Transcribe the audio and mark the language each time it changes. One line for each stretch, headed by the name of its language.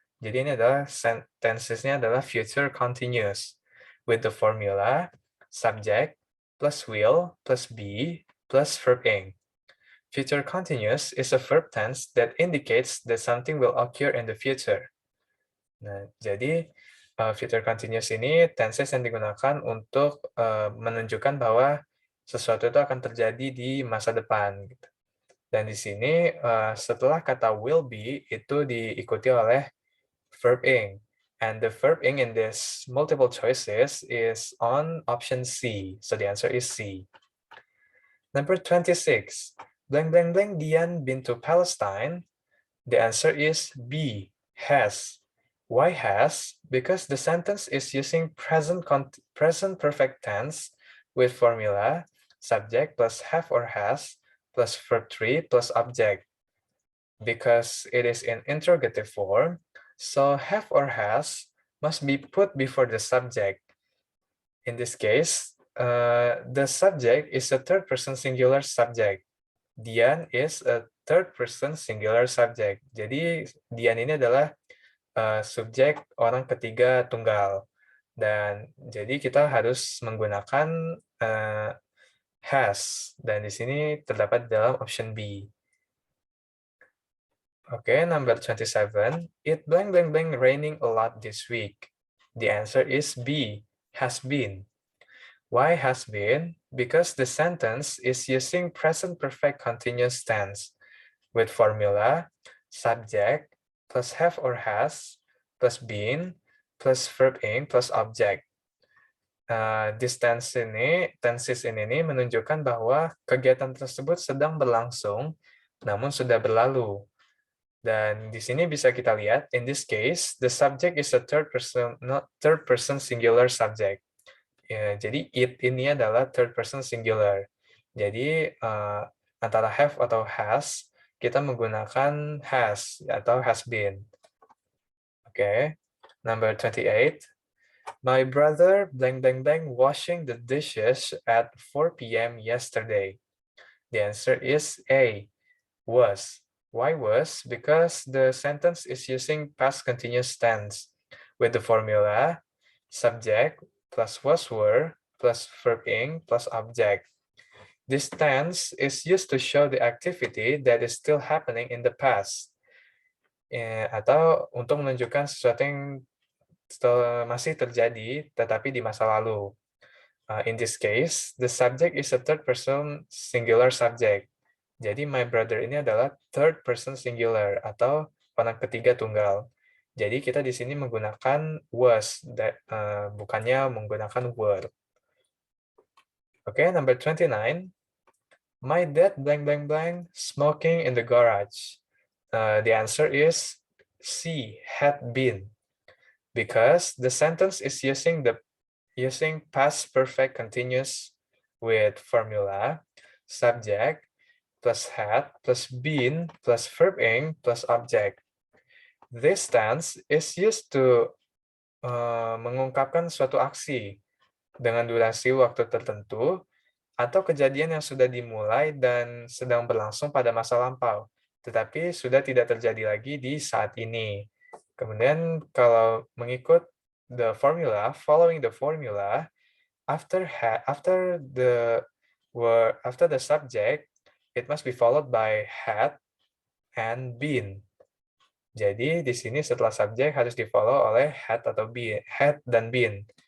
Indonesian: Jadi ini adalah tensesnya adalah
English: future continuous with the formula subject plus will plus be plus verb ing. Future continuous is a verb tense that indicates that something will occur in the future.
Indonesian: Nah, jadi future continuous ini tenses yang digunakan untuk menunjukkan bahwa sesuatu itu akan terjadi di masa depan. Dan di sini setelah kata will be itu diikuti oleh verb ing.
English: And the verb ing in this multiple choices is on option C. So the answer is C. Number 26. Blank blank blank Dian been to Palestine. The answer is B, has. Why has? Because the sentence is using present perfect tense with formula subject plus have or has plus verb 3 plus object. Because it is in interrogative form, so have or has must be put before the subject. In this case, the subject is a third person singular subject. Dian is a third person singular subject.
Indonesian: Jadi Dian ini adalah subjek orang ketiga tunggal. Dan jadi kita harus menggunakan has. Dan di sini terdapat dalam option B.
English: Okay, number 27. It blank blank blank raining a lot this week. The answer is B, has been. Why has been? Because the sentence is using present perfect continuous tense with formula subject plus have or has plus been plus verb ing plus object. This tenses
Indonesian: ini menunjukkan bahwa kegiatan tersebut sedang berlangsung namun sudah berlalu. Dan di sini bisa kita lihat,
English: in this case, the subject is a third person singular subject.
Indonesian: Ya, jadi it ini adalah
English: third person singular.
Indonesian: Jadi antara have atau has, kita menggunakan has atau has been.
English: Oke, number 28. My brother blank blank blank washing the dishes at 4 p.m. yesterday. The answer is A, was. Why was? Because the sentence is using past continuous tense with the formula subject plus was were plus verb ing plus object. This tense is used to show the activity that is still happening in the past.
Indonesian: Atau untuk menunjukkan sesuatu yang masih terjadi tetapi di masa lalu.
English: In this case, the subject is a third person singular subject.
Indonesian: Jadi
English: my brother
Indonesian: ini adalah
English: third person singular
Indonesian: atau orang ketiga tunggal. Jadi kita di sini menggunakan was, bukannya menggunakan were.
English: Oke, number 29. My dad blank blank blank smoking in the garage. The answer is C, had been. Because the sentence is using past perfect continuous with formula subject plus had plus been plus verb ing plus object. This tense is used to
Indonesian: mengungkapkan suatu aksi dengan durasi waktu tertentu atau kejadian yang sudah dimulai dan sedang berlangsung pada masa lampau, tetapi sudah tidak terjadi lagi di saat ini. Kemudian kalau mengikut
English: following the formula, after the subject, it must be followed by had and been.
Indonesian: Jadi di sini setelah subjek harus di-follow oleh had atau been, had dan been.